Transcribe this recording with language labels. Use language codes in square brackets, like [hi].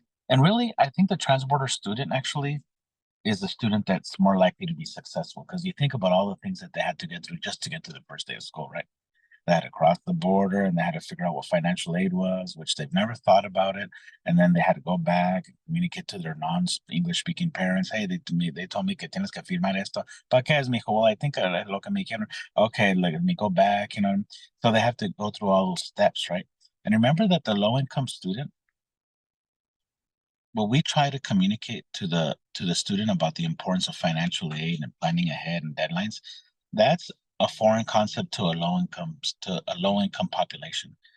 [en] And really, I think the transborder student actually is a student that's more likely to be successful, because you think about all the things that they had to get through just to get to the first day of school, right? They had to cross the border, and they had to figure out what financial aid was, which they've never thought about it. And then they had to go back and communicate to their non-English speaking parents. Hey, they told me [es] que tienes que firmar esto. ¿Para qué es, mijo? [en] Well, I think [es] lo que me dijeron. [en] Okay, let me go back, you know. So they have to go through all those steps, right? And remember that the low-income student, well, we try to communicate to the student about the importance of financial aid and planning ahead and deadlines. That's a foreign concept to a low income population.